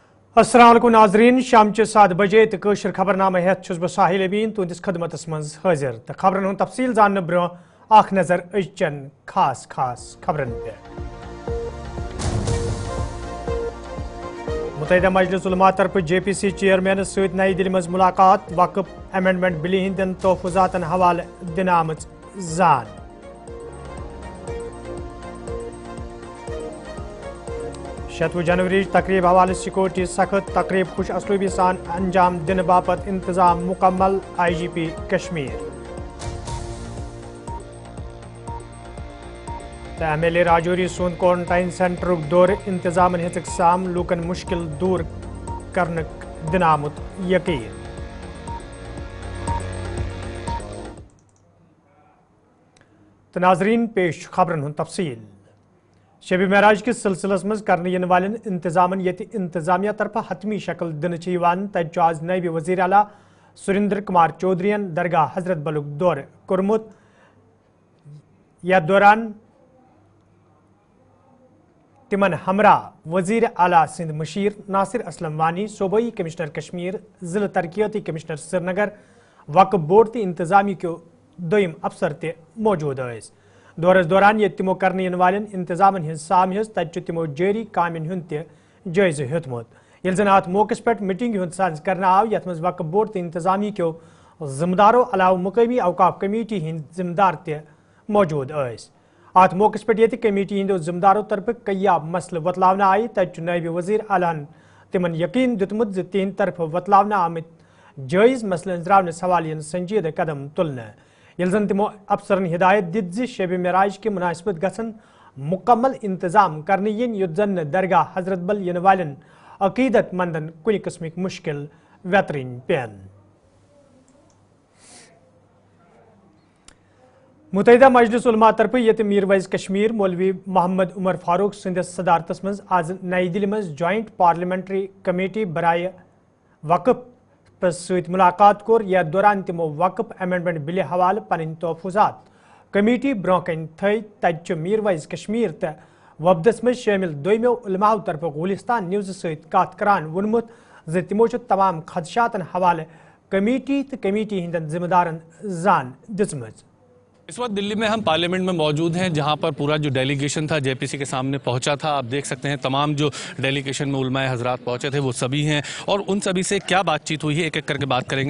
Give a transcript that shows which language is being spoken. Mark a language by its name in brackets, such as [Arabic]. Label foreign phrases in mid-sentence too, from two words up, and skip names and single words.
[Arabic] السلام عليكم [Kashmiri] नाजरीन शाम 7 बजे तो कशर खबरनामा हेत छुस बह साहिल अमीन तुंदिस खदमतस मज हाजिर तो खबरन हुंद तफसील जानने ब्रो आख नजर अजचन खास खबरन पे। मुतहदा मजलिस उलमा तरफ JPC चेयरमैन सहित नई दिल्ली मज मुलाकात वक्फ [English] amendment bill [Kashmiri] हिंदन तोहफुजातन हवाले दिन आमज जान। 7 जनवरी तकरीब हवाले सिक्योरिटी सख्त तकरीब खुश असलूबी सान अंजाम दिन बापत इंतजाम मुकम्मल IGP कश्मीर। MLA राजौरी सुन [English] quarantine centre [Kashmiri] दौर इंतजाम हिसाम लूकन मुश्किल दूर करने दिन आमुत यकीन। तो नाजरीन पेश खबरन हुन तफसील। शब महराज के सिलसिलस मज करने इन वालन इंतजामन यति इंतजामिया तरफ हतमी शक्ल दिन तज आज नायब वजीर आला सुरेंद्र कुमार चौधरीन दरगाह हजरत बलुक दौर कोरमुत। यथ दौरान तिमन हमरा वजीर आला सिंध मशीर नासिर असलम वानी सूबाई कमिश्नर कश्मीर जिला तरक्याती कमिश्नर श्रीनगर वक्फ बोर्ड तो इंतजामी के दोयम अफसर ते मौजूद ऐस। दौरस दौरान ये तिमो करने इन वालन इंतजामन हिंद साम तज तिमो जारी कामन हुंद ते जायज़ हेतमुत। यिल जन अत मौके पे मीटिंग हुंद साज करने आव यथ मज वक्फ बोर्ड तो इंतजामी के जिम्मेदारों अलाव मुकामी अवकाफ कमेटी हिंद जिम्मेदार ते मौजूद ऐस। अत मौके पे ये कमेटी हिंदो जिम्मेदारों तरफ कई मसल वतलावन आई तज नायब वजीर आलान तिमन यकीन दितमुत तिहंद तरफ वतलावन आमित जायज़ मसल अंजरावन सवाल संजीदा कदम तुलने। यिल जन तिमो अफसरन हिदायत दित शब महराज के मुनासिबत गसन मुकम्मल इंतजाम करने yin युत जन दरगाह हजरत बल इन वालन अकीदत मंदन कुन किस्मिक मुश्किल वेतरीन पेन। मुतहदा मजलिस उलमा तरफ ये मीरवैज कश्मीर मौलवी मोहम्मद उमर फारूक संदस सदारतस मज आज नई दिल्ली मज [English] joint parliamentary committee [Kashmiri] बराए वक्फ सहित मुलाकात कोर यथ दौरान तिमो वक्फ [English] amendment bill [Kashmiri] हवाले पन तोहफुजात कमेटी ब्रोकन थी तज मीरवैज कश्मीर तो वफदस मज शामिल दोयमो उलमाओ तरफ गुलिस्तान न्यूज़ सहित कत करान वोनमुत ज तिमो तमाम खदशातन हवाले कमेटी तो कमेटी हिंदन जिम्मेदारन जान दिसमज। [Hindi] इस वक्त दिल्ली में हम पार्लियामेंट में मौजूद हैं जहां पर पूरा जो डेलीगेशन था JPC के सामने पहुंचा था। आप देख सकते हैं तमाम जो डेलीगेशन में उलमाए हजरात पहुंचे थे वो सभी हैं और उन सभी से क्या बातचीत हुई है एक एक करके बात करेंगे।